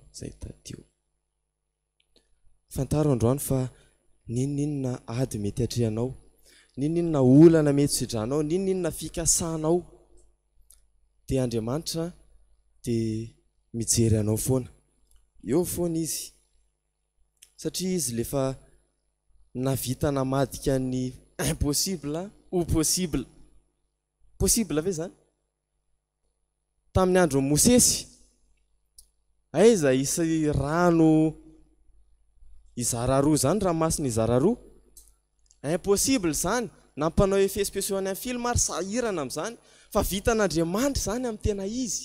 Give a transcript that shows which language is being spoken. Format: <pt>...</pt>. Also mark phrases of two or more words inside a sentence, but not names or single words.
<mg>Zay tadio fantaro androany fa ninona ady mety atrehanao, ninona olana mety sidranao, ninona fikasanao, dia Andriamanitra dia mijery anao foana. Eo foana izy, satria izy lefa navita namadika ny</mg> <fr>impossible ou possible.</fr> <mg>Possible ve zany? Tamin'ny andro Mosesy, aiza isy rano izara roa zany, ranomasina izara roa? Impossible zany. Nampanao</mg> <fr>effet spéciaux</fr> <mg>any film ary sahirana amin'izany, fa vitan'Andriamanitra zany amin'ny tena izy.</mg>